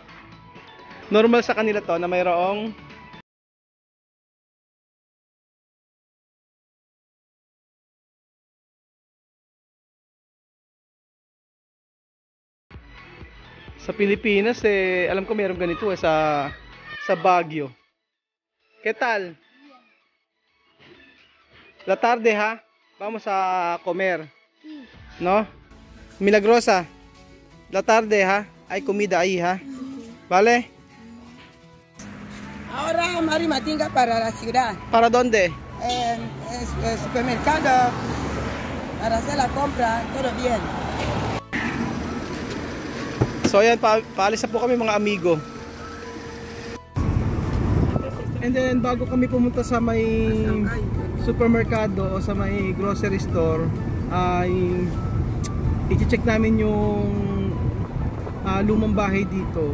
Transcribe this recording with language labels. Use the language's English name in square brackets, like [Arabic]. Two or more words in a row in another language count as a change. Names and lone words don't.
[Filipino] Normal sa kanila to na mayroong sa Pilipinas alam ko mayroong ganito sa Baguio. [Spanish] ¿Qué tal? La tarde, ha? Vamos a comer. ¿No? Milagrosa. La tarde, ha? Hay comida ahí, ha? ¿Vale? Ahora Mari Matinga para la ciudad. ¿Para dónde? El supermercado. Para hacer la compra, todo bien. [Filipino] So ayan, paalis na po kami mga amigo. [English] And then [Filipino] bago kami pumunta sa may supermerkado o sa may [English] grocery store, [Filipino] ay i-check namin yung lumang bahay dito.